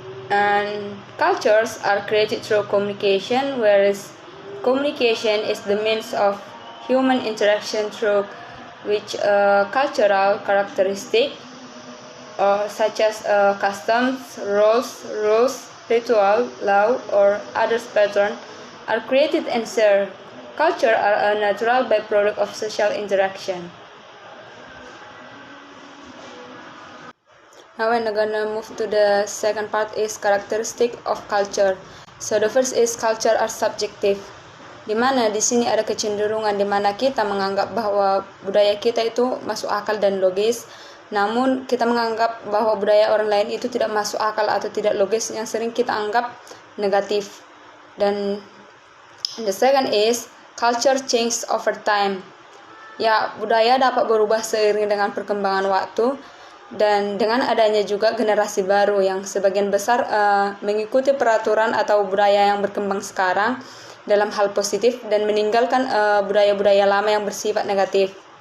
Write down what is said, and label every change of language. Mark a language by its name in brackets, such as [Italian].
[English] And cultures are created through communication, whereas communication is the means of human interaction through which cultural characteristics such as customs, rules, ritual, law, or other patterns are created and shared. Culture are a natural byproduct of social interaction. Now we're gonna move to the second part is characteristic of culture. So the first is culture are subjective. [Indonesian] Di mana di sini ada kecenderungan di mana kita menganggap bahwa budaya kita itu masuk akal dan logis, namun kita menganggap bahwa budaya orang lain itu tidak masuk akal atau tidak logis, yang sering kita anggap negatif. Dan [English] the second is culture change over time. [Indonesian] Ya, budaya dapat berubah seiring dengan perkembangan waktu dan dengan adanya juga generasi baru yang sebagian besar mengikuti peraturan atau budaya yang berkembang sekarang dalam hal positif dan meninggalkan budaya-budaya lama yang bersifat negatif.